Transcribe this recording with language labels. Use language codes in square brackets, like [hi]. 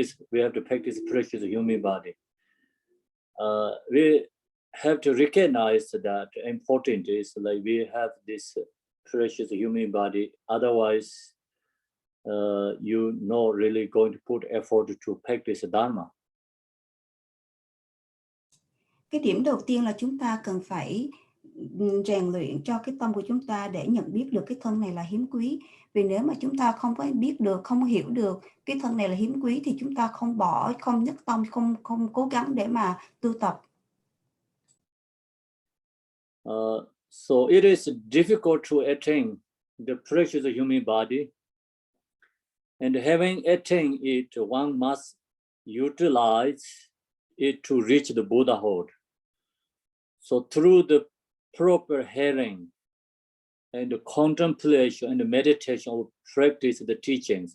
[en] We have to practice precious human body. We have to recognize that important is like we have this precious human body. Otherwise, you're not really going to put effort to practice Dharma. [vi] Cái điểm đầu tiên là chúng ta cần phải rèn luyện cho cái tâm của chúng ta để nhận biết được cái thân này là hiếm quý. Vì nếu mà chúng ta không có biết được, không hiểu được cái thân này là hiếm quý thì chúng ta không nhất tâm, không cố gắng để mà tu tập. [en] So it is difficult to attain the precious human body, and having attained it, one must utilize it to reach the Buddhahood. So through the proper hearing and the contemplation and the meditation, of practice the teachings.